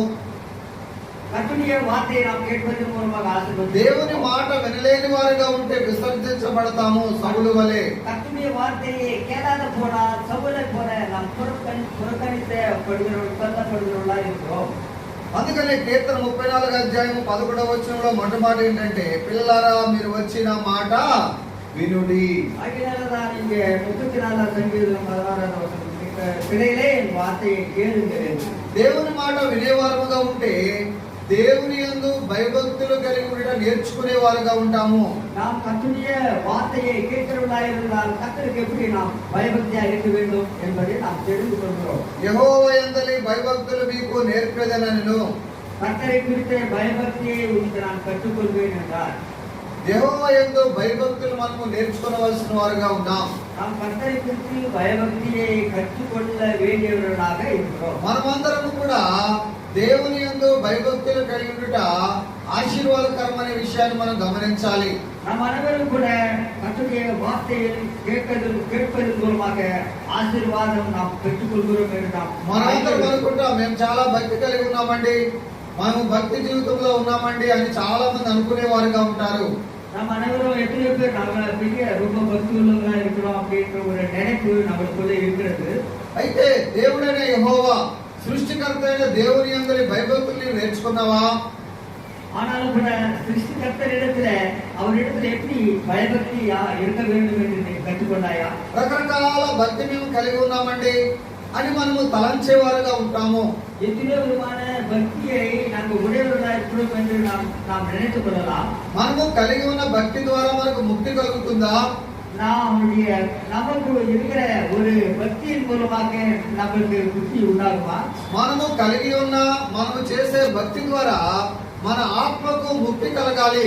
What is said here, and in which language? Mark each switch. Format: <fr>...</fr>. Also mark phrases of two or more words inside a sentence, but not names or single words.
<ta>கர்த்தருடைய வார்த்தையை நாம் கேட்பதன் மூலமாக ஆசீர்வதிக்கிறோம்.</ta> <te>దేవుని మాట వినలేని వారుగా ఉంటే విసర్జించబడతాము సౌలు వలె.</te> <ta>கர்த்தருடைய வார்த்தையை கேளாத போனால் சவுலை போல நாம் புறக்கணிக்கப்படுகிறவர்களா இருக்கிறோம்.</ta> <te>అందుకనే కీర్తన 34:11 మొట్టమాట ఏంటంటే, పిల్లలారా మీరు వచ్చిన మాట వినుడి.</te> <ta>ஆகையால்தான் இங்கே 34 சங்கீதம் 16 வசனம், பிள்ளைகளே என் வார்த்தையை கேளுங்கள்.</ta> <te>దేవుని మాట వినేవారముగా ఉంటే దేవుని యందు భయభక్తులు కలిగి ఉండడం నేర్చుకునే వారుగా ఉంటాము.</te> <ta>நாம் கர்த்தருடைய வார்த்தையை கேட்கிறவர்களாக இருந்தால் கர்த்தருக்கு எப்படி நாம் பயபக்தியாக இருக்க வேண்டும் என்பதை நாம் தெரிந்து கொள்கிறோம்.</ta> <te>యెహోవా యందలి భయభక్తులు మీకు నేర్పేదనను.</te> <ta>கர்த்தரை குறித்த பயபக்தியை உங்களுக்கு நான் கற்றுக்கொள்வேன் என்றார்.</ta> <te>యెహోవా యందు భయభక్తులు మనము నేర్చుకోవలసిన వారుగా ఉన్నాం.</te> <ta>நாம் கர்த்தரை குறித்து பயபக்தியை கற்றுக்கொள்ள வேண்டியவர்களாக இருக்கிறோம்.</ta> <te>మనమందరం కూడా దేవుని యందు భయభక్తులు కలిగి ఉండుట ఆశీర్వాదకరమైన విషయాన్ని మనం గమనించాలి.</te> <ta>நாம் அனைவரும் கூட கர்த்தருடைய வார்த்தையை கேட்பதன் மூலமாக ஆசீர்வாதம் நாம் பெற்றுக்கொள்கிறோம் என்று நாம்</ta> <te>మనందరం అనుకుంటాం, మేము చాలా భక్తి కలిగి ఉన్నామండి, మేము భక్తి జీవితంలో ఉన్నామండి అని చాలా మంది అనుకునే వారుగా ఉంటారు.</te> <ta>நம்ம அனைவரும் எத்தனை பேர் நம்ம பெரிய ரொம்ப பக்தி உள்ளவங்களா இருக்கிறோம் அப்படின்ற ஒரு நினைப்பு நம்மளுக்குள்ள இருக்கிறது.</ta> <te>అయితే దేవుడైన యెహోవా, సృష్టికర్త అయిన దేవుని యందలి భయభక్తుల్ని నేర్చుకున్నావా?</te> <ta>ஆனாலும் கூட சிருஷ்டிகர்த்தரிடத்துல அவரிடத்துல எப்படி பயபக்தியா இருக்க வேண்டும் என்று நீ கற்றுக்கொண்டாயா?</ta> <te>రకరకాల భక్తి మేము కలిగి ఉన్నామండి అని మనము తలంచేవారుగా ఉంటాము.</te> <ta>எத்தனையோ விதமான பக்தியை நாங்கள் உடையவர்களாக இருக்கிறோம் என்று நாம் நினைத்துக் கொள்ளலாம்.</ta> <te>మనము కలిగి ఉన్న భక్తి ద్వారా మనకు ముక్తి కలుగుతుందా?</te> <ta>நமக்கு இருக்கிற ஒரு பக்தியின் மூலமாக நம்மளுக்கு புத்தி உண்டாகுமா?</ta> <te>మనము కలిగి ఉన్న మనము చేసే భక్తి ద్వారా మన ఆత్మకు ముక్తి కలగాలి.</te>